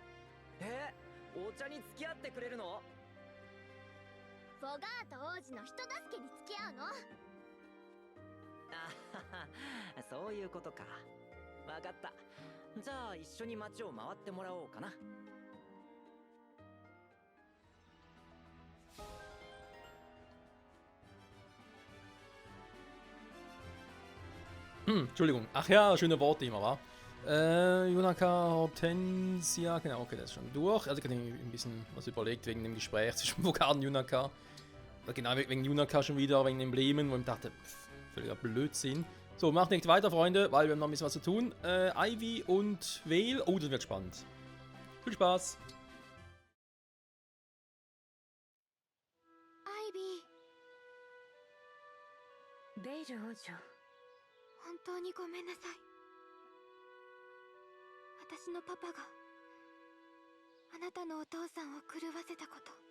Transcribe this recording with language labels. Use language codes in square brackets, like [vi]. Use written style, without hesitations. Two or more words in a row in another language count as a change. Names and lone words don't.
[ja] お茶に付き合ってくれるの？フォガート王子の人助けに付き合うの。あはは、そういうことか。わかった。じゃあ一緒に街を回ってもらおうかな。 [de] Entschuldigung. Ach ja, schöne Worte immer, wa? Junaka, Hortensia, genau, okay, das ist schon durch. Also ich habe ein bisschen was überlegt wegen dem Gespräch zwischen Vogar und Junaka. Oder genau, wegen Junaka schon wieder, wegen den Emblemen, wo ich dachte, völliger Blödsinn. So, macht nicht weiter, Freunde, weil wir haben noch ein bisschen was zu tun. Ivy und Vale. Oh, das wird spannend. Viel Spaß. [ja] Ivy。ベイル王女、本当にごめんなさい。私のパパがあなたのお父さんを狂わせたこと。